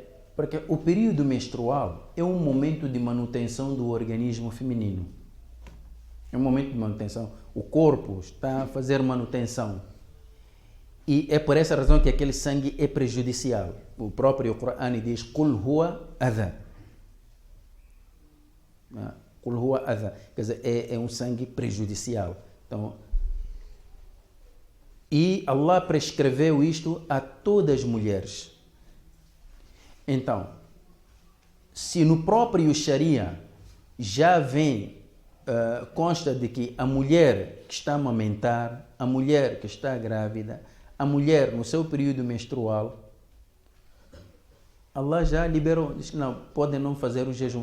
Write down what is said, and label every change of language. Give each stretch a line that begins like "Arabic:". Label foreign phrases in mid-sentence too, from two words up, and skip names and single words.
Portuguese: Porque o período menstrual é um momento de manutenção do organismo feminino. É um momento de manutenção. O corpo está a fazer manutenção. E é por essa razão que aquele sangue é prejudicial. O próprio Corão diz,
Arabic: Qul huwa adha. Qul huwa adha.
Portuguese: Quer dizer, é um sangue prejudicial. Então, e Allah prescreveu isto a todas as mulheres. Então, se no próprio Sharia já vem, consta de que a mulher que está a amamentar, a mulher que está grávida, a mulher no seu período menstrual, Allah já liberou, diz que não, podem não fazer o jejum.